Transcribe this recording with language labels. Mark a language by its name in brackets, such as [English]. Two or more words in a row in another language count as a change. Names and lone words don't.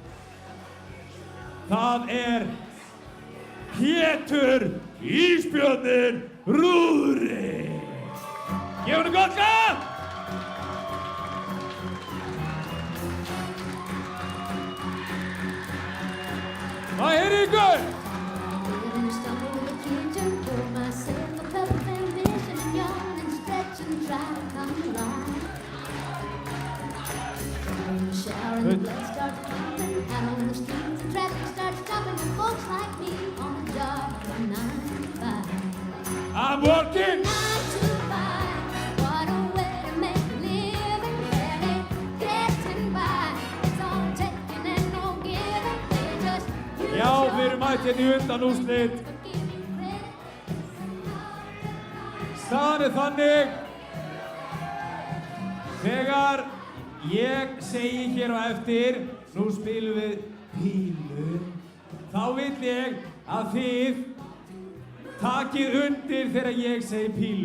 [Icelandic] Það er Pétur Ísbjörninn Rúrik. Gefum henni gott klapp! Hvað er ykkur? [English] Blood starts pumping out on the streets, and traffic starts stopping for folks like me on the job from 9 to 5. I'm working. 9 to 5. What a way to make a living, barely getting by. It's all taking and no giving. They just use [Icelandic] Já, við erum mætt hérna í undanúrslit. Staðan er þannig. Þegar ég segi hér á eftir, nú spilum við pílu, þá vill ég að þið takið undir þegar ég segi pílu.